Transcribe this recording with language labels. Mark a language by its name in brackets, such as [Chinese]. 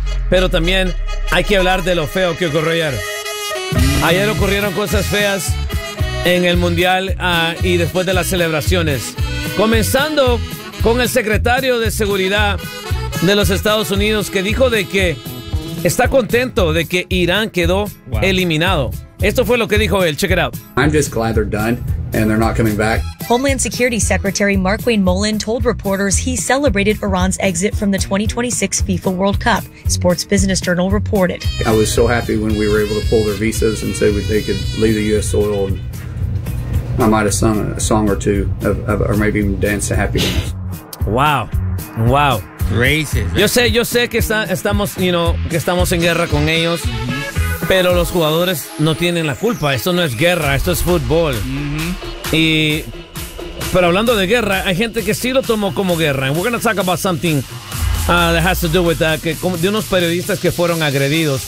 [Spanish] Pero también hay que hablar de lo feo que ocurrió ayer. Ayer ocurrieron cosas feas en el Mundial y después de las celebraciones. Comenzando con el secretario de Seguridad de los Estados Unidos, que dijo de que está contento de que Irán quedó eliminado. Esto fue lo que dijo él. [English] Check it out. I'm just glad they're done and they're not coming back. Homeland Security Secretary Mark Wayne Mullen told reporters he celebrated Iran's exit from the 2026 FIFA World Cup, Sports Business Journal reported. I was so happy when we were able to pull their visas and say they could leave the U.S. soil. And I might have sung a song or two, or maybe even danced a happy dance. Wow. Wow. Racist. [Spanish] Yo sé que estamos, [English] you know, [Spanish] que estamos en guerra con ellos, pero los jugadores no tienen la culpa. Esto no es guerra, esto es fútbol. Y, pero hablando de guerra, hay gente que sí lo tomó como guerra. [English] And we're going to talk about something that has to do with that, que, [Spanish] de unos periodistas que fueron agredidos.